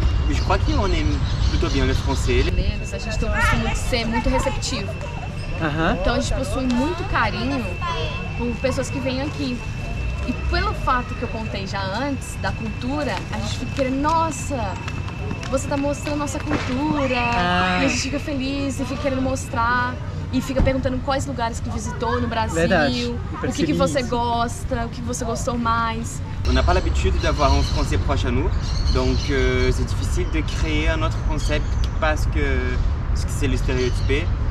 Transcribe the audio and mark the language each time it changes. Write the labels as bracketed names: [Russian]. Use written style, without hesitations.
[French] Je crois qu'on aime plutôt bien les Français. [Portuguese] A gente tem o costume de ser muito receptivo. Então a gente possui muito carinho por pessoas que vêm aqui. E pelo fato que eu contei já antes da cultura, a gente fica querendo, nossa, você tá mostrando nossa cultura, e a gente fica feliz e fica querendo mostrar, e fica perguntando quais lugares que visitou no Brasil, o que você gosta, o que você gostou mais. [French] On n'a pas l'habitude d'avoir un français proche à nous, donc c'est difficile de créer un autre concept parce que c'est le stéréotypé.